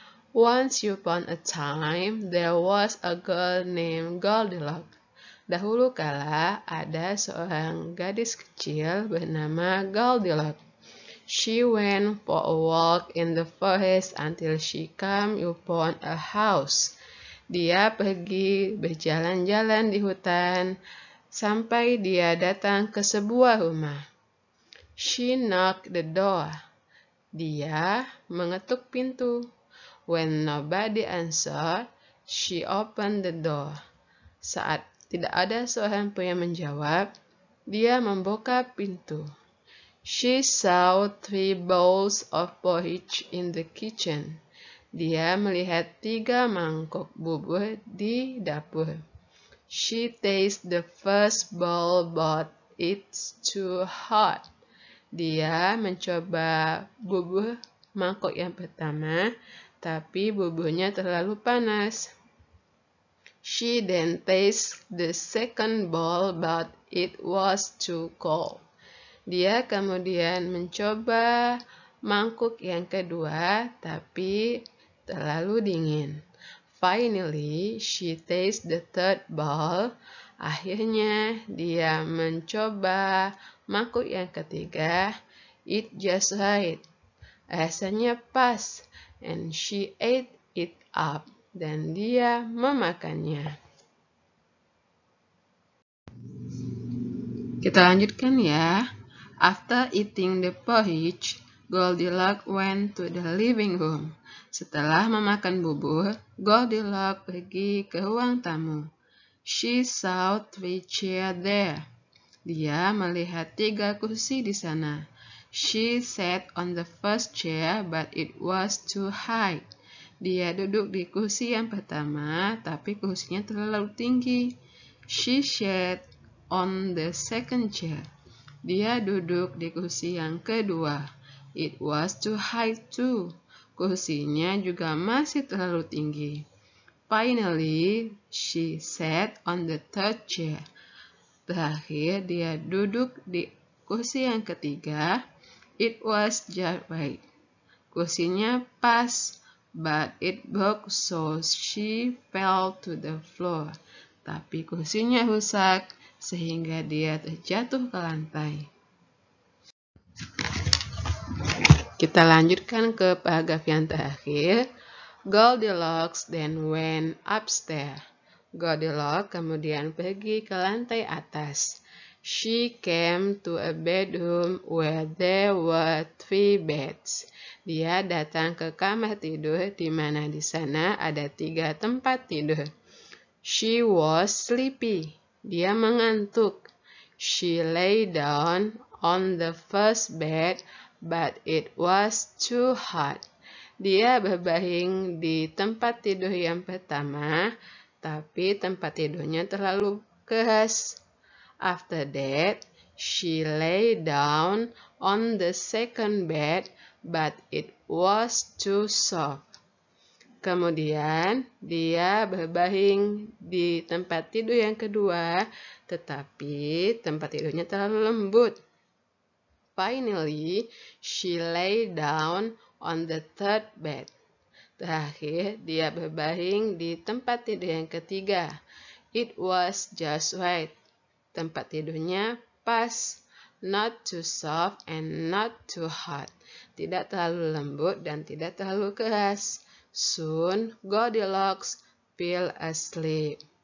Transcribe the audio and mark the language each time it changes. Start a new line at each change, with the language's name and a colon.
English: Once upon a time, there was a girl named Goldilocks.
Indonesian: Dahulu kala ada seorang gadis kecil bernama Goldilocks.
English: She went for a walk in the forest until she came upon a house.
Indonesian: Dia pergi berjalan-jalan di hutan sampai dia datang ke sebuah rumah.
English: She knocked the door.
Indonesian: Dia mengetuk pintu.
English: When nobody answered, she opened the door.
Indonesian: Saat tidak ada seorang pun yang menjawab, dia membuka pintu.
English: She saw 3 bowls of porridge in the kitchen.
Indonesian: Dia melihat 3 mangkok bubur di dapur.
English: She tasted the first bowl, but it's too hot.
Indonesian: Dia mencoba bubur mangkok yang pertama, tapi buburnya terlalu panas.
English: She then tasted the second bowl, but it was too cold.
Indonesian: Dia kemudian mencoba mangkuk yang kedua, tapi terlalu dingin.
English: Finally, she tasted the third bowl.
Indonesian: Akhirnya, dia mencoba mangkuk yang ketiga.
English: It just right.
Indonesian: Rasanya pas.
English: And she ate it up.
Indonesian: Dan dia memakannya. Kita lanjutkan ya.
English: After eating the porridge, Goldilocks went to the living room.
Indonesian: Setelah memakan bubur, Goldilocks pergi ke ruang tamu.
English: She saw 3 chairs there.
Indonesian: Dia melihat 3 kursi di sana.
English: She sat on the first chair, but it was too high.
Indonesian: Dia duduk di kursi yang pertama, tapi kursinya terlalu tinggi.
English: She sat on the second chair.
Indonesian: Dia duduk di kursi yang kedua.
English: It was too high too.
Indonesian: Kursinya juga masih terlalu tinggi.
English: Finally, she sat on the third chair.
Indonesian: Terakhir, dia duduk di kursi yang ketiga.
English: It was just right.
Indonesian: Kursinya pas,
English: but it broke so she fell to the floor.
Indonesian: Tapi kursinya rusak sehingga dia terjatuh ke lantai. Kita lanjutkan ke paragraf yang terakhir.
English: Goldilocks then went upstairs.
Indonesian: Goldilocks kemudian pergi ke lantai atas.
English: She came to a bedroom where there were 3 beds.
Indonesian: Dia datang ke kamar tidur di mana di sana ada 3 tempat tidur.
English: She was sleepy.
Indonesian: Dia mengantuk.
English: She lay down on the first bed, but it was too hot.
Indonesian: Dia berbaring di tempat tidur yang pertama, tapi tempat tidurnya terlalu keras.
English: After that, she lay down on the second bed, but it was too soft.
Indonesian: Kemudian, dia berbaring di tempat tidur yang kedua, tetapi tempat tidurnya terlalu lembut.
English: Finally, she lay down on the third bed.
Indonesian: Terakhir, dia berbaring di tempat tidur yang ketiga.
English: It was just right.
Indonesian: Tempat tidurnya pas,
English: not too soft and not too hot.
Indonesian: Tidak terlalu lembut dan tidak terlalu keras.
English: Soon Goldilocks fell asleep.